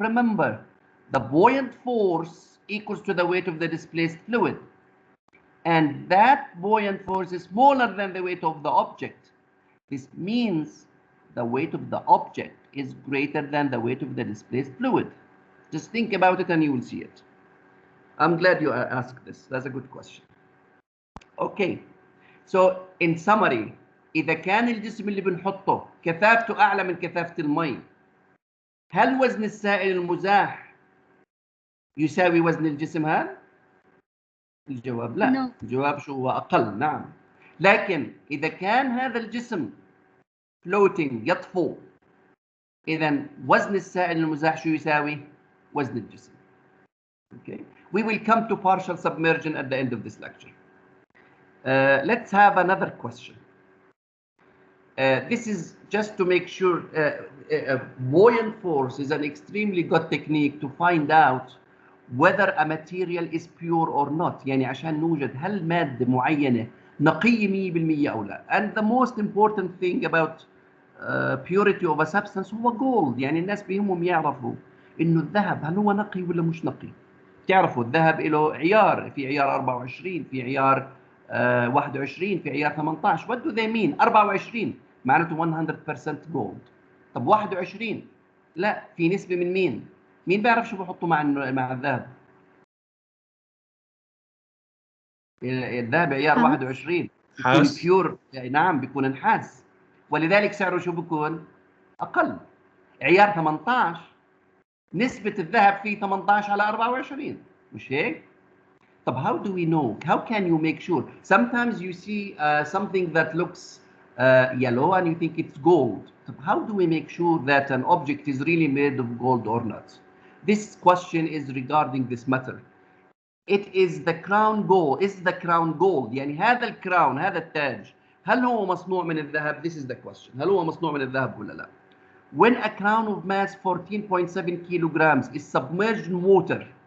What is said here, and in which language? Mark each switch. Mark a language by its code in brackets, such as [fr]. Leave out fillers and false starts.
[en] Remember, the buoyant force equals to the weight of the displaced fluid. And that buoyant force is smaller than the weight of the object. This means the weight of the object is greater than the weight of the displaced fluid. Just think about it and you will see it. I'm glad you asked this. That's a good question. Okay. So in summary, [ar] إذا كان الجسم اللي بنحطه كثافته أعلى من كثافة المي، هل وزن السائل المزاح يساوي وزن الجسم هذا؟ الجواب لا. [en] No. [ar] الجواب شو هو؟ أقل. نعم. لكن إذا كان هذا الجسم floating يطفو، إذا وزن السائل المزاح شو يساوي؟ وزن الجسم. [en] Okay. We will come to partial submersion at the end of this lecture. Let's have another question. This is just to make sure buoyant force is an extremely good technique to find out whether a material is pure or not. [ar] يعني عشان نوجد هل مادة معينة نقية 100% أو لا. [en] And the most important thing about purity of a substance [ar] هو [en] gold. [ar] يعني الناس بيهمهم يعرفوا إنه الذهب هل هو نقي ولا مش نقي. تعرفوا الذهب له عيار، في عيار 24، في عيار 21، في عيار 18. What do they mean؟ 24 معناته 100% gold. طب 21 لا، في نسبة من مين؟ مين بيعرف شو بحطوا مع الذهب؟ الذهب عيار 21 بيكون بيور. نعم بيكون نحاس، ولذلك سعره شو بيكون؟ أقل. عيار 18 نسبة الذهب فيه 18 على 24، مش هيك؟ طب [en] how do we know? How can you make sure? Sometimes you see something that looks yellow and you think it's gold. How do we make sure that an object is really made of gold or not? This question is regarding this matter. It is the crown gold. Is the crown gold? [ar] يعني هذا الكراون، هذا التاج، هل هو مصنوع من الذهب? [en] This is the question. [ar] هل هو مصنوع من الذهب ولا لا؟ [en] When a crown of mass 14.7 kilograms is submerged in water,